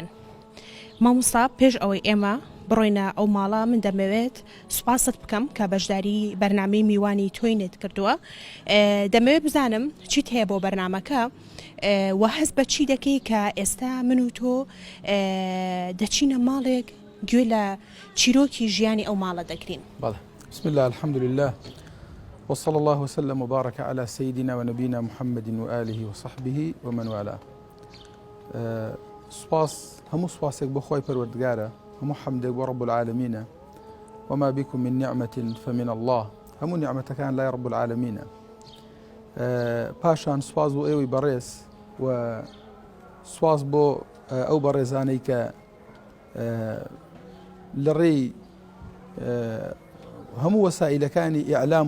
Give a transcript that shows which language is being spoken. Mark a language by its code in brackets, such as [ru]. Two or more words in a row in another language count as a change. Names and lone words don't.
[ckb] مامۆستا پێش ئەوەی ئێمە بڕۆینە ئەو ماڵە من دەمەوێت سوپاست بکەم کە بەشداری بەرنامەی میوانی تۆینت کردووە. دەمەوێت بزانم چیت هەیە بۆ بەرنامەکە و هەست بە چی دەکەی کە ئێستا من و تۆ دەچینە ماڵێک گوێ لە چیرۆکی ژیانی ئەو ماڵە دەگرین. [ar] بسم الله الحمد لله وصلى الله وسلم وبارك على سيدنا ونبينا محمد وآله وصحبه ومن والاه. [ckb] سپاس همو سپاسێک بۆ خۆی پەروەردگارە، هەموو حەمدێک بۆ [ar] رب العالمین، وما بكم من نعمة فمن الله. [ckb] هەموو نیعمەتەکان لای [ar] رب العالمین. [ckb] پاشان سپاس بۆ ئێوەی بەڕێز و سپاس بۆ ئەو بەڕێزانەی کە لە ڕێی هەموو وەسائلەکانی ئیعلام